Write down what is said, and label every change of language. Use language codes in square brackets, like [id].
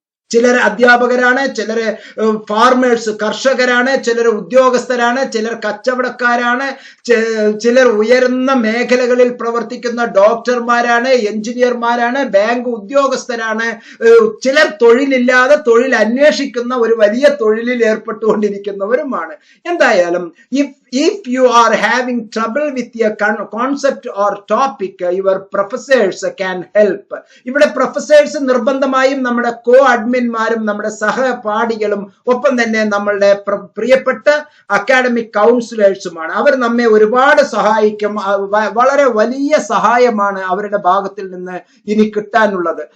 [ml] ചിലർ അധ്യാപകരാണ്, ചിലർ ഫാർമേഴ്സ് കർഷകരാണ്, ചിലർ ഉദ്യോഗസ്ഥരാണ്, ചിലർ കച്ചവടക്കാരാണ്, ചിലർ ഉയർന്ന മേഖലകളിൽ പ്രവർത്തിക്കുന്ന ഡോക്ടർമാരാണ്, എഞ്ചിനീയർമാരാണ്, ബാങ്ക് ഉദ്യോഗസ്ഥരാണ്, ചിലർ തൊഴിലില്ലാതെ തൊഴിൽ അന്വേഷിക്കുന്ന ഒരു വലിയ തൊഴിലിൽ ഏർപ്പെട്ടുകൊണ്ടിരിക്കുന്നവരുമാണ്. എന്തായാലും [en] if you are having trouble with a concept or topic, your professors can help. [ml] ഇവിടെ പ്രൊഫസേഴ്സ് നിർബന്ധമായും നമ്മുടെ കോ അഡ്മിൻമാരും നമ്മുടെ സഹപാഠികളും ഒപ്പം തന്നെ നമ്മളുടെ പ്രിയപ്പെട്ട അക്കാഡമിക് കൗൺസിലേഴ്സുമാണ്. അവർ നമ്മെ ഒരുപാട് സഹായിക്കും. വളരെ വലിയ സഹായമാണ് അവരുടെ ഭാഗത്തിൽ നിന്ന് ഇനി കിട്ടാനുള്ളത്.